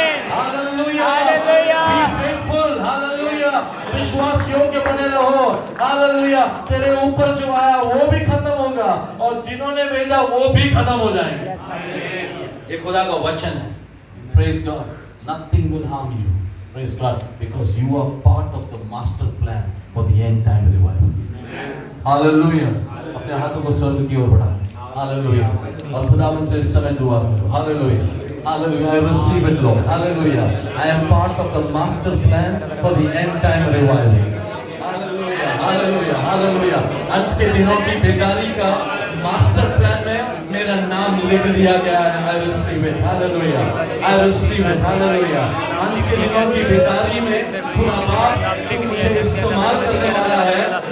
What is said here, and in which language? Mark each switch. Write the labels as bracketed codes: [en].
[en] Hallelujah. Be faithful. Hallelujah. [hi] विश्वास योग्य बने रहो। हालेलुया। तेरे ऊपर जो आया वो भी खत्म होगा, और जिन्होंने भेजा वो भी खत्म हो जाएंगे। ये खुदा का वचन है। [en] Praise God. Nothing will harm you. Praise God. Because you are part of the master plan for the end time revival. Hallelujah. [hi] अपने हाथों को स्वर्ग की ओर बढ़ाएं. [en] Hallelujah. [hi] और खुदावन से इस समय दुआ करो. [en] Hallelujah. Hallelujah. I receive it, Lord. Hallelujah. I am part of the master plan for the end time revival. Hallelujah. Hallelujah. Hallelujah. [hi] अंत के दिनों की बेदारी का मास्टर प्लान में मेरा नाम लिख दिया गया है. [en] I receive it. Hallelujah. I receive it. Hallelujah. [hi] अंत के दिनों की बेदारी में खुदा बाप मुझे इस्तेमाल करने वाला है.